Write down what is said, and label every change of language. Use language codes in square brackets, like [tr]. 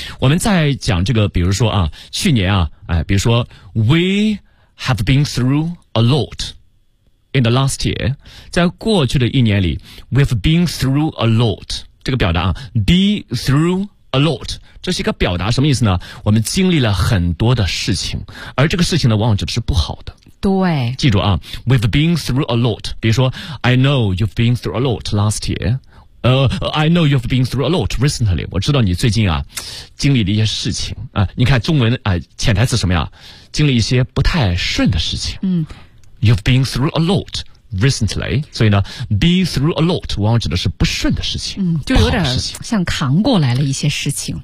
[zh] 我们再讲这个，比如说啊，去年啊，哎，比如说 [en] we have been through a lot in the last year， [zh] 在过去的一年里 [en] we have been through a lot， [zh] 这个表达啊 [en] be through a lot， [zh] 这是一个表达，什么意思呢？我们经历了很多的事情，而这个事情呢往往指的是不好的。对，记住啊， [en] we've been through a lot， 比如说 I know you've been through a lot last year，I know you've been through a lot recently。 [zh] 我知道你最近啊经历了一些事情啊，你看中文啊潜台词什么呀，经历一些不太顺的事情。嗯， [en] you've been through a lot recently， [zh] 所以呢 [en] be through a lot [zh] 往往指的是不顺的事情。嗯，就有点像扛过来了一些事情。